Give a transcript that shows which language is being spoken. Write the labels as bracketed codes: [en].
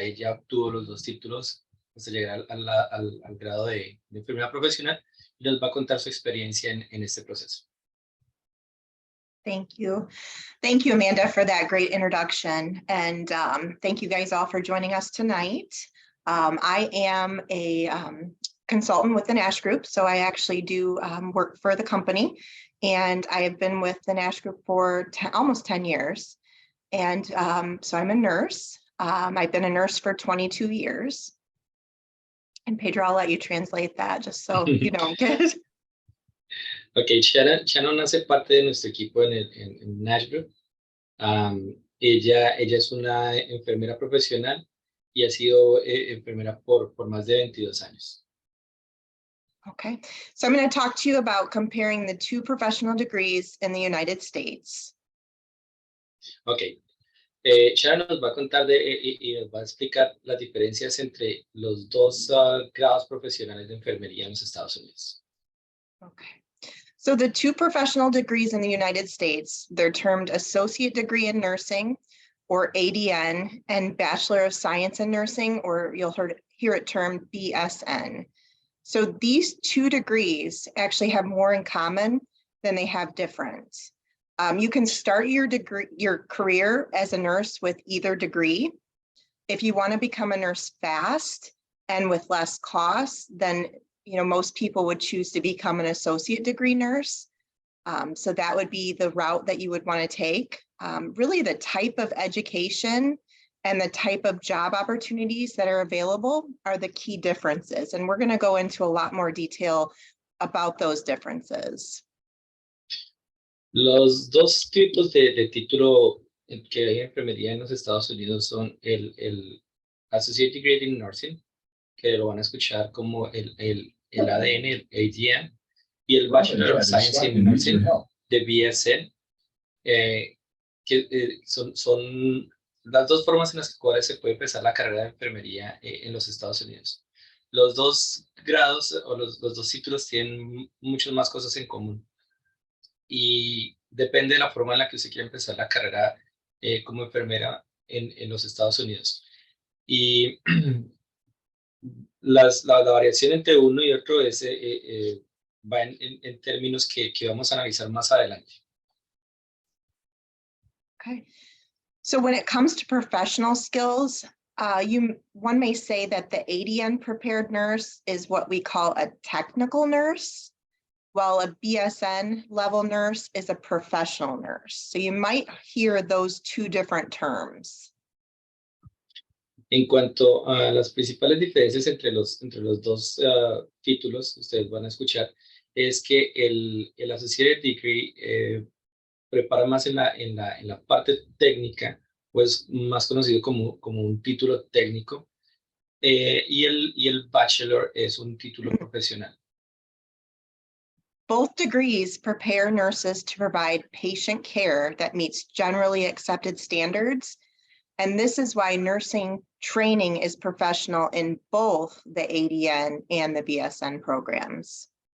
[es] Ella obtuvo los dos títulos hasta llegar al grado de enfermera profesional y nos va a contar su experiencia en este proceso. [en] Thank you. Thank you, Amanda, for that great introduction. And thank you guys all for joining us tonight. I am a consultant with the Nash Group, so I actually do work for the company. And I have been with the Nash Group for almost 10 years. And so I'm a nurse. I've been a nurse for 22 years. And Pedro, I'll let you translate that just so you don't get... [es] Ok, Shannon hace parte de nuestro equipo en Nash Group. Ella es una enfermera profesional y ha sido enfermera por más de 22 años. [en] Okay, so I'm going to talk to you about comparing the two professional degrees in the United States. [es] Ok, Shannon nos va a contar y nos va a explicar las diferencias entre los dos grados profesionales de enfermería en los Estados Unidos. [en] Okay. So the two professional degrees in the United States, they're termed Associate Degree in Nursing, or ADN, and Bachelor of Science in Nursing, or you'll hear it termed BSN. So these two degrees actually have more in common than they have different. You can start your career as a nurse with either degree. If you want to become a nurse fast and with less costs, then most people would choose to become an associate degree nurse. So that would be the route that you would want to take. Really the type of education and the type of job opportunities that are available are the key differences. And we're going to go into a lot more detail about those differences. [es] Los dos tipos de título que hay en enfermería en los Estados Unidos son el Associate Degree in Nursing, que lo van a escuchar como el ADN, el ADN, y el Bachelor of Science in Nursing, de BSN, que son las dos formas en las cuales se puede empezar la carrera de enfermería en los Estados Unidos. Los dos grados o los dos títulos tienen muchas más cosas en común y depende de la forma en la que usted quiera empezar la carrera como enfermera en los Estados Unidos. Y la variación entre uno y otro va en términos que vamos a analizar más adelante. [en] Okay, so when it comes to professional skills, one may say that the ADN prepared nurse is what we call a technical nurse, while a BSN level nurse is a professional nurse. So you might hear those two different terms. [es] En cuanto a las principales diferencias entre los dos títulos, ustedes van a escuchar, es que el Associate Degree prepara más en la parte técnica, pues más conocido como un título técnico, y el Bachelor es un título profesional. [en] Both degrees prepare nurses to provide patient care that meets generally accepted standards. And this is why nursing training is professional in both the ADN and the BSN programs.